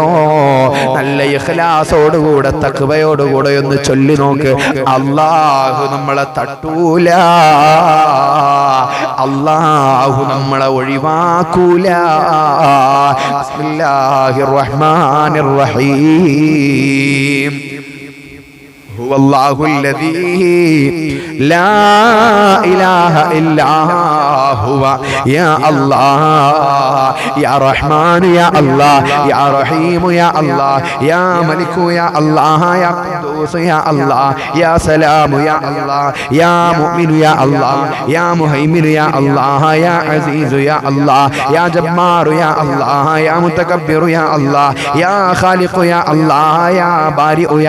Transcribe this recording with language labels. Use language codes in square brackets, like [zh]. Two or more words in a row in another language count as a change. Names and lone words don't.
[ml] നല്ല ഇഖ്ലാസോടുകൂടെ, തഖ്വയോടുകൂടെ ഒന്ന് ചൊല്ലി നോക്ക്. അല്ലാഹു നമ്മളെ തട്ടൂല, അല്ലാഹു നമ്മളെ ഒഴിവാക്കൂല. [ar] بسم الله الرحمن الرحيم. هو الله الذي لا إله إلا هو يا الله يا رحمن يا الله يا رحيم يا الله يا ملك يا الله يا قدوس يا الله يا سلام يا الله يا مؤمن يا الله يا مهيمن يا الله يا عزيز يا الله يا جبار يا الله يا متكبر يا الله يا خالق يا الله يا بارئ يا